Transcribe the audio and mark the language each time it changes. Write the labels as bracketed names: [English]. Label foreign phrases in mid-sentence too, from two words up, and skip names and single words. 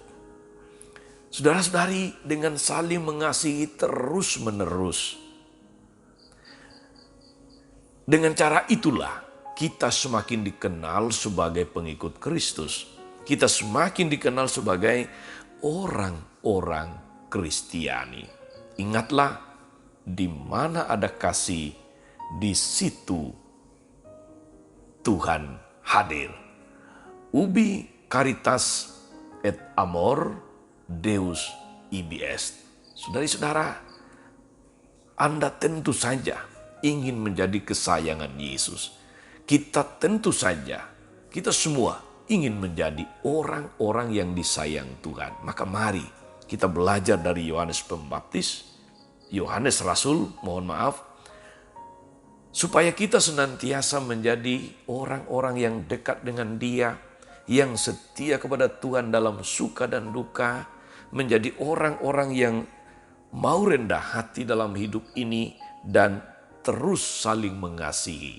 [Indonesian] Saudara-saudari, dengan saling mengasihi terus-menerus, dengan cara itulah kita semakin dikenal sebagai pengikut Kristus. Kita semakin dikenal sebagai orang-orang Kristiani. Ingatlah, di mana ada kasih, di situ Tuhan hadir. [Latin] Ubi caritas et amor Deus ibi est. [Indonesian] Saudara-saudara, Anda tentu saja ingin menjadi kesayangan Yesus. Kita tentu saja, kita semua ingin menjadi orang-orang yang disayang Tuhan. Maka mari kita belajar dari Yohanes Pembaptis, Yohanes Rasul, mohon maaf, supaya kita senantiasa menjadi orang-orang yang dekat dengan Dia, yang setia kepada Tuhan dalam suka dan duka, menjadi orang-orang yang mau rendah hati dalam hidup ini dan terus saling mengasihi.